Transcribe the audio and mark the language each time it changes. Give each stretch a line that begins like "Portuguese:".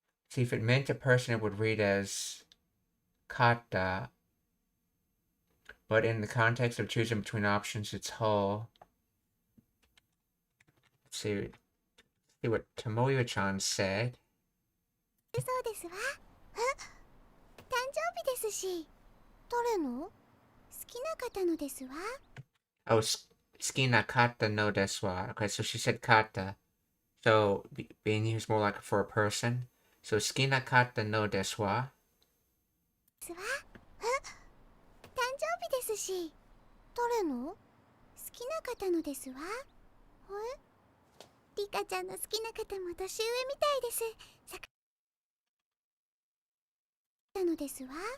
English: See, if it meant a person, it would read as kata. But in the context of choosing between options, it's whole. Let's see what Tomoyo-chan said.
Japanese: そうですわ。誕生日ですし。誰の？好きな方のですわ。 Oh, 好きな方のですわ.
English: Okay, so she said kata. So being used more like for a person.
Japanese: So 好きな方のですわ. ですわ。誕生日ですし。誰の？好きな方のですわ。リカちゃんの好きな方も年上みたいです。さくらのですわ。